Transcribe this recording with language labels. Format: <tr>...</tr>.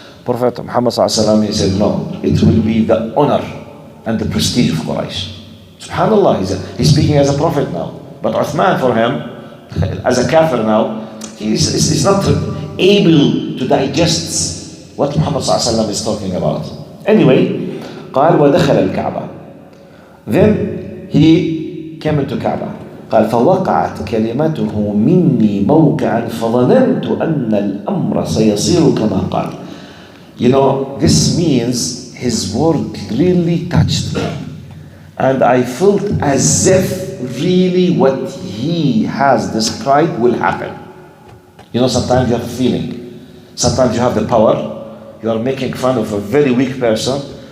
<en>Prophet Muhammad sallallahu alaihi wasallam, he said, no, it will be the honor and the prestige of Quraysh. Subhanallah, he's speaking as a prophet now. But Uthman, for him, as a kafir now, he's not able to digest what Muhammad sallallahu alaihi wasallam is talking about. Anyway,</en> <ar>قال ودخل الكعبة.</ar> <en>Then he came into Kaaba.</en> <ar>قال فوقعت كلمته مني موقعا فظننت أن الأمر سيصير كما قال.</ar> <en>This means his word really touched me. And I felt as if really what he has described will happen. Sometimes you have a feeling. Sometimes you have the power. You are making fun of a very weak person.</en>